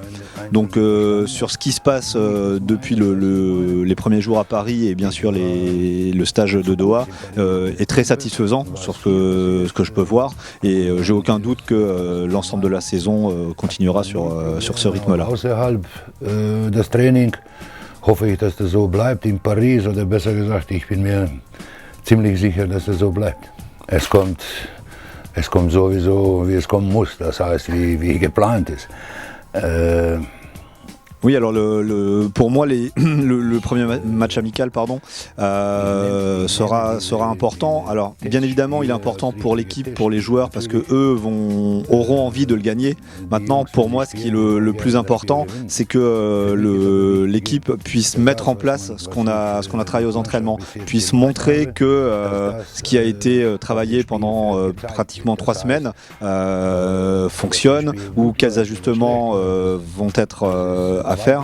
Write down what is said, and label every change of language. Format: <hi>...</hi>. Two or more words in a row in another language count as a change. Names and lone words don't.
<fr>Donc sur ce qui se passe depuis les premiers jours à Paris et bien sûr le stage de Doha est très satisfaisant sur ce que je peux voir, et j'ai aucun doute que l'ensemble de la saison continuera sur ce rythme-là.</fr> <de>Außerhalb das Training hoffe ich, dass das so bleibt in Paris, oder besser gesagt, ich bin mir ziemlich sicher, dass das so bleibt. Es kommt sowieso, wie es kommen muss, das heißt, wie geplant ist.</de> <fr>Oui, alors pour moi, le premier match amical sera important. Alors, bien évidemment, il est important pour l'équipe, pour les joueurs, parce que eux auront envie de le gagner. Maintenant, pour moi, ce qui est le plus important, c'est que l'équipe puisse mettre en place ce qu'on a travaillé aux entraînements, puisse montrer que ce qui a été travaillé pendant pratiquement 3 semaines fonctionne, ou quels ajustements vont être à faire.</fr>